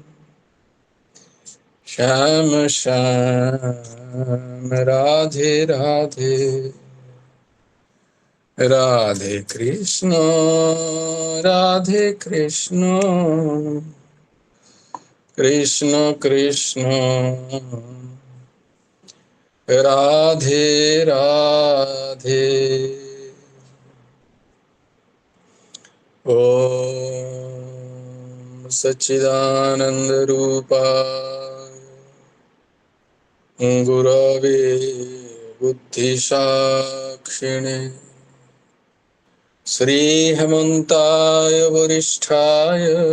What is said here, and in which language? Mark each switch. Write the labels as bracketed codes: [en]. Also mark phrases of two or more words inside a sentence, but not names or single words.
[sa] শ্যাম শ্যাম রাধে রাধে রাধে কৃষ্ণ রাধে কৃষ্ণ কৃষ্ণ কৃষ্ণ রাধে রাধে। ओम सच्चिदानंद रूपाय गुरवे बुद्धिसाक्षिणे श्री हेमंताय वरिष्ठाय